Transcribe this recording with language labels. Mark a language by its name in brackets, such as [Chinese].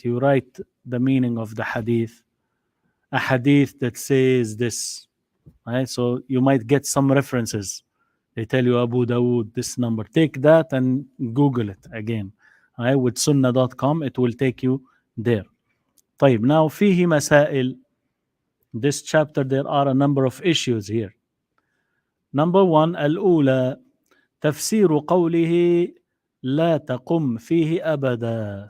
[English] You write the meaning of the hadith, a hadith that says this, right? So you might get some references. They tell you Abu Dawood, this number. Take that and Google it again. Right? With sunnah.com, it will take you there. [Arabic] طيب, [English] now [Arabic] فيه مسائل. [English] This chapter, there are a number of issues here. Number one, [Arabic] الأولى تفسير قوله لا تقم فيه أبدا.